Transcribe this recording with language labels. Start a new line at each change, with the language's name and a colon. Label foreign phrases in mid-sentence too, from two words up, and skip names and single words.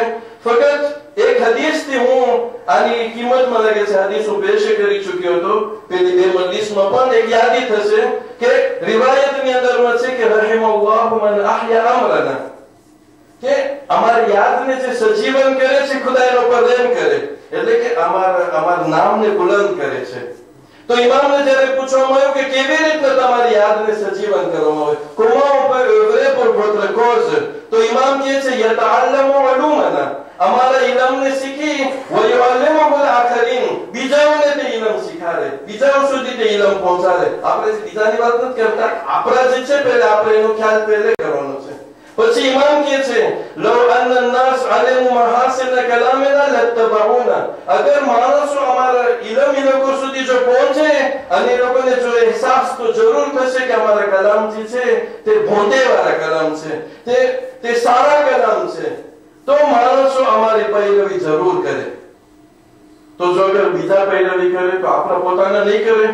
Gujarati: ફક્ત એક હદીસથી હું આની કિંમત મને લાગે છે, હદીસ હું પેશ કરી ચૂક્યો હતો પેલી બે મજલિસમાં, પણ એક યાદી થશે કે રિવાયતની અંદરમાં છે કે
Arabic: رحم الله من أحيا أمرنا,
Gujarati: કે અમારી યાદને જે સજીવન કરે છે ખુદા એનો પર રહેમ કરે, એટલે કે અમારા નામને બુલંદ કરે છે. તો ઇમામને જ્યારે પૂછવામાં આવ્યું કે કેવી રીતે તમારી યાદને સજીવન કરવામાં આવે,
French: comment on peut œuvrer pour votre cause,
Gujarati: તો ઇમામ કહે છે
Arabic: يتعلم علومنا,
Gujarati: અમારા ઇલમને શીખી
Arabic: ويعلم الآخرين,
Gujarati: બીજાઓને તે ઇલમ શીખાડે, બીજાઓ સુધી તે ઇલમ પહોંચાડે. આપણે બીજાની વાત નથી કરતા, આપણા જે છે પહેલે આપણે એનો ખ્યાલ પહેલે કરવાનો છે. પછી ઇમામ કહે છે
Arabic: لو أن الناس علموا محاسن كلامنا لاتبعونا,
Gujarati: અગર માણસો અમારા ઇલમ એ લોકો સુધી જો પહોંચે અને એ લોકોને જો અહેસાસ તો જરૂર થશે કે અમારા કલામ જે છે તે ભોંદેવાળા કલામ છે, તે સારા કલામ છે, તો માણસો અમારી પૈરવી જરૂર કરે. તો જો અગર બીજા પૈરવી કરે તો આપણા પોતાના નહીં કરે.